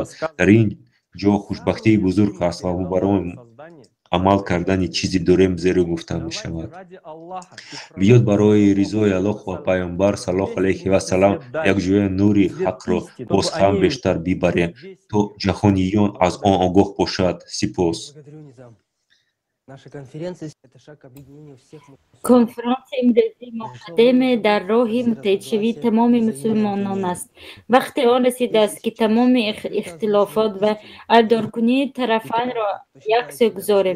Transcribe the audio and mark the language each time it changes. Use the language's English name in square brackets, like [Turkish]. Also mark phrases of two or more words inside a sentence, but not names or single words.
[Tajik] Дар ин ҷо хушбахтии бузург аст ва барои амал кардани чизе дорем, зеро гуфта мешавад. Биёд барои ризои Аллоҳ ва пайғамбар саллаллоху алайҳи ва саллам якҷоя нури ҳақро боз ҳам бештар бибарем, то ҷаҳониён аз он огоҳ бошад. Сипос. [Persian] کنفرانس امروزی مقدم در راه متحدشوی تمام مسلمانان است. وقت آن رسیده است که تمام اختلافات و ابدارکنی طرفین را یکسو گذاریم.